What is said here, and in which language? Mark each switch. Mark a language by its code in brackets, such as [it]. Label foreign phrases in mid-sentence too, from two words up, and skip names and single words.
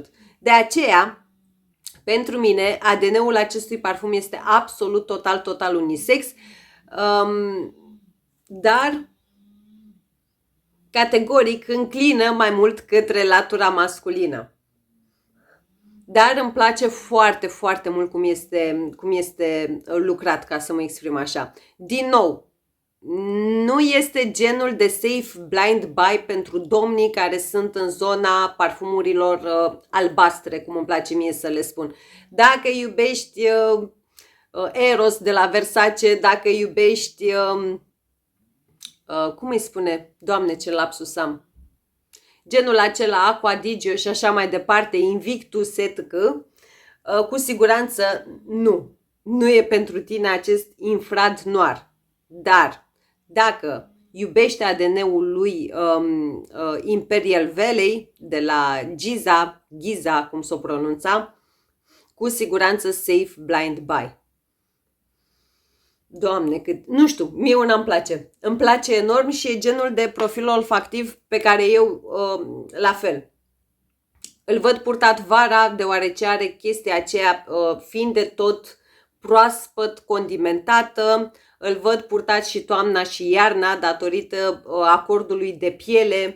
[ro] De aceea, pentru mine, ADN-ul acestui parfum este absolut total unisex, dar categoric înclină mai mult către latura masculină. Dar îmi place foarte mult cum este lucrat, ca să mă exprim așa. Din nou, nu este genul de [en] safe blind buy [ro] pentru domnii care sunt în zona parfumurilor albastre, cum îmi place mie să le spun. Dacă iubești Eros de la Versace, dacă iubești, cum îi spune, Doamne, ce lapsus am, genul acela Aqua Digio și așa mai departe, Invictus, etc., cu siguranță nu e pentru tine acest Infrared Noir. Dar dacă iubești ADN-ul lui Imperial Valley, de la Giza, cum s-o pronunța, cu siguranță [en] safe blind buy. [ro] Doamne, nu știu, mie una îmi place. Îmi place enorm și e genul de profil olfactiv pe care eu, la fel, îl văd purtat vara, deoarece are chestia aceea, fiind de tot proaspăt condimentată, îl văd purtat și toamna și iarna, datorită acordului de piele.